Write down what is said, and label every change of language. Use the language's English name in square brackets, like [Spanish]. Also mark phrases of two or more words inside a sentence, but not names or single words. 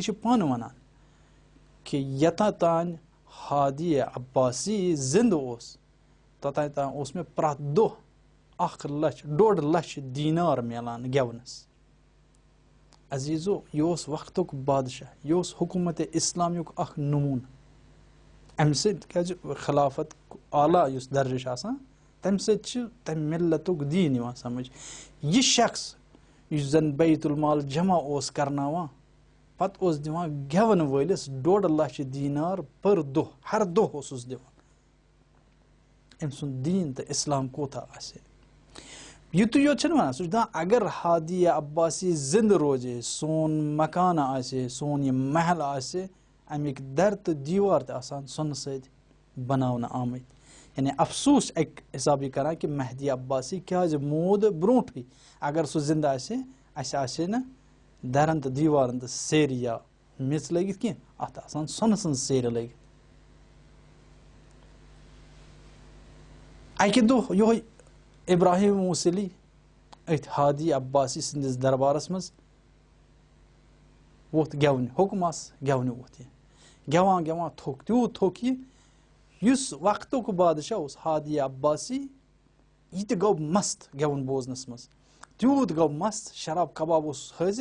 [Kashmiri] چھِ پانہٕ ونان کہِ یوٚتام تانۍ ہادی عباسی زِندٕ اوس توٚتام تام اوس مےٚ پرٛٮ۪تھ دۄہ 1 لچھ 1.5 لچھ دیٖنار میلان گٮ۪ونس عزیزو یہ وقتک بادشاہ یہ حکومت اسلامیک اخ نمون امہ سز خلافت اعلیٰ اس درجہ تمہ سۭتۍ تم ملتک دین یوان سمجھ یہ شخص اس زن بیت المال جمع اوس کرناوان پتہ اوس دِوان گٮ۪وَن وٲلِس 1.5 لچھ دینار پر دۄہ ہر دۄہ اوسُس دِوان أمۍ سُنٛد دیٖن تہٕ اسلام کوتاہ آسہِ یُتُے یوت چھُنہٕ وَنان سُہ چھُ دپان اگر ہادیہ عباسی زندٕ روزِ سون مکانہ آسہِ سون یہِ محل آسہِ امیِکۍ در تہٕ دیوار تہِ آسان سۄنہٕ سۭتۍ بناونہٕ آمٕتۍ یعنی افسوٗس اَکہِ حساب یہِ کران کہِ مہدی عباسی کیازِ موٗد برونٛٹھٕے اگر سُہ زندٕ آسہِ اَسہِ آسہِ نہٕ درن تہٕ دیوارن تہٕ سیرِ یا میٚژ لٲگِتھ کینٛہہ اتھ آسان سۄنہٕ سٕنٛز سیرِ لٲگِتھ اکہِ دۄہ یِہوے ابراہیم موصلی أتھۍ ہادی عباسی سٕنٛدِس دربارس منٛز ووٚتھ گٮ۪ونہِ حُکم آس گٮ۪ونہِ ووٚتھ یہِ گٮ۪وان گٮ۪وان تھوٚک تیوٗت تھوٚک یہِ یُس وقتُک بادشاہ اوس ہادی عباسی یہِ تہِ گوٚو مست گٮ۪وُن بوزنس منٛز تیوٗت گوٚو مست شراب کباب اوس حٲضِر